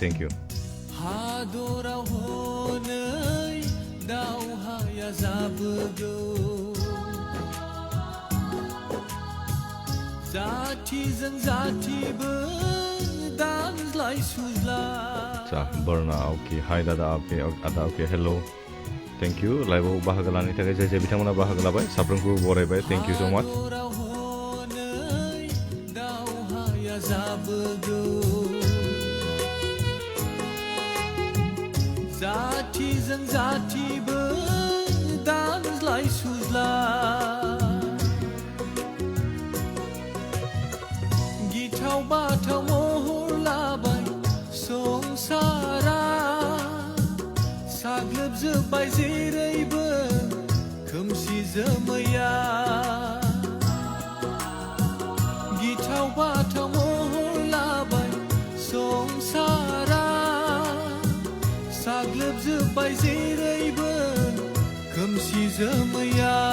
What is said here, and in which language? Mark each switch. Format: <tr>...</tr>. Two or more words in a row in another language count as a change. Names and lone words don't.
<brx>हादराव हनै दावहाया जाबोगौ जाथिजों जाथिबो दानज्लाय सुज्लाय 자, बरना</brx> <en>okay hi</en> <brx>दादा ओके आदा</brx> <en>okay hello thank you</en> <brx>लाइभआव बाहागो लानायनि थाखाय जाय जाय बिथांमोना बाहागो लाबाय साफ्रोमखौबो बरायबाय</brx> <en>thank you so much</en> <brx>हादराव हनै दावहाया जाबोगौ जाथिजों जाथिबो दानज्लाय सुज्लाय गिथाव बाथाव महर लाबाय संसारा साग्लोबजोब्बाय जेरैबो खोमसि जोमैया गिथाव बाथाव महर लाबाय संसारा साग्लोबजोब्बाय जेरैबो खोमसि जोमैया</brx>